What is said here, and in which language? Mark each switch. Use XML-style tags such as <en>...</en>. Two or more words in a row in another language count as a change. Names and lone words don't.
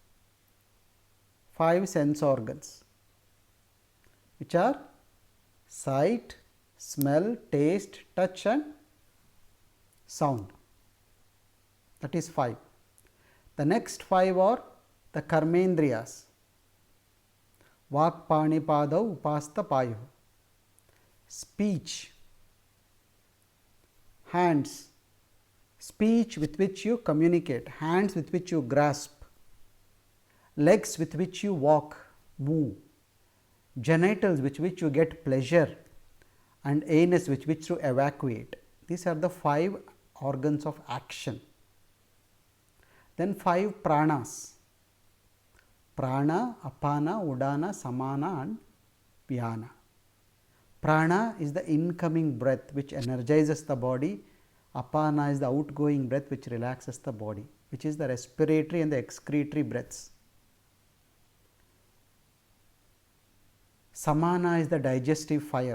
<en>5 sense organs which are sight, smell, taste, touch and sound. That is 5. The next 5 are the karmendriyas.</en> <sa>Vak, pani, padau, upasta, payu.</sa> <en>Speech, hands, speech with which you communicate, hands with which you grasp, legs with which you walk, move, genitals with which you get pleasure, and anus with which you evacuate. These are the 5 organs of action. Then 5 pranas.</en> <sa>Prana, apana, udana, samana and vyana.</sa> <en>Prana is the incoming breath which energizes the body. Apana is the outgoing breath which relaxes the body, which is the respiratory and the excretory breaths. Samana is the digestive fire.</en>